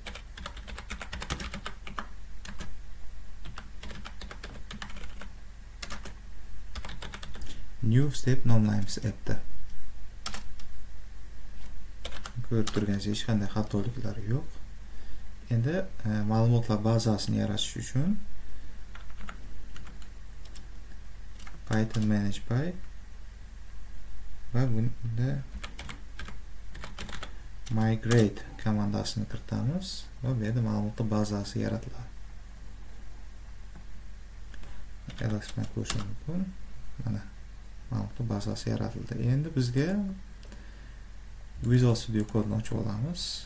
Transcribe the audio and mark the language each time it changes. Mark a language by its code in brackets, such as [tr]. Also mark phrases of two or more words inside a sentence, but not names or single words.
[en] New step [uz] nomlaymiz appda. Ko'rib turganingizdek hech qanday xatoliklar yo'q. Endi ma'lumotlar bazasini yaratish uchun Python manage_by va bunda migrate komandasini kiritamiz va bu yerda ma'lumotlar bazasi yaratiladi. ls bilan ko'rishingiz mumkin. Mana ma'lumotlar bazasi yaratildi. Endi bizga Visual Studio Code'ni ochib olamiz.